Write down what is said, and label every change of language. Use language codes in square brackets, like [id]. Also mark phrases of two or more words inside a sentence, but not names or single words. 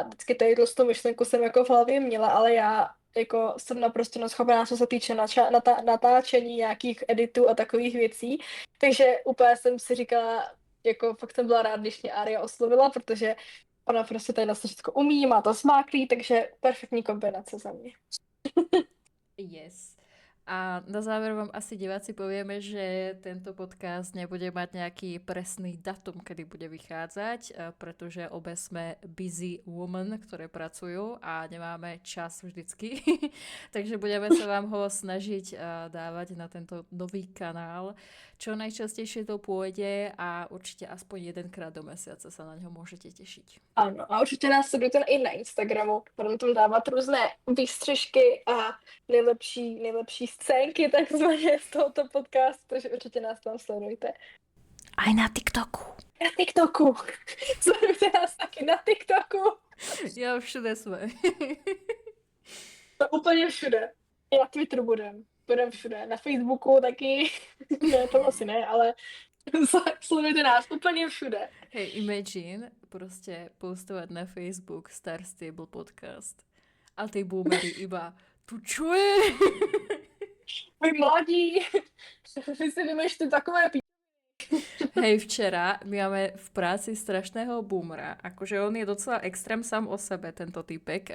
[cs] Vždycky tady tu myšlenku jsem jako v hlavě měla, ale já jako jsem naprosto neschopná, co se týče natáčení nějakých editů a takových věcí. Takže úplně jsem si říkala, jako fakt jsem byla rád, když mě Aria oslovila, protože ona prostě tady na všechno umí, má to smáklý, takže perfektní kombinace za mě. Yes. [sk] A na záver vám asi diváci povieme, že tento podcast nebude mať nejaký presný datum, kedy bude vychádzať, pretože obe sme [en] busy women, [sk] ktoré pracujú a nemáme čas vždycky. Takže budeme sa vám ho snažiť dávať na tento nový kanál. Čo najčastejšie to pôjde a určite aspoň jedenkrát do mesiaca sa na ňo môžete tešiť. [cs] Ano, a určitě nás sledujte i na Instagramu, budeme tam dávat různé výstřižky a nejlepší scénky takzvaně z tohoto podcastu, takže určitě nás tam sledujte. [sk] Aj na TikToku. Na TikToku. [cs] Sledujte nás taky na TikToku. Jo, všude jsme. To úplně všude. I na Twitteru budem všude. Na Facebooku taky. Ne, to asi ne, ale sledujte nás úplně všude. [sk] Hej, imagine prostě postovat na Facebook Star Stable podcast. A ty boomery iba, tu čo je? [cs] Vy mladí, vy si vymýšlíte takové [sk] Hej, včera my máme v práci strašného boomera. Akože on je docela extrém sám o sebe, tento typek.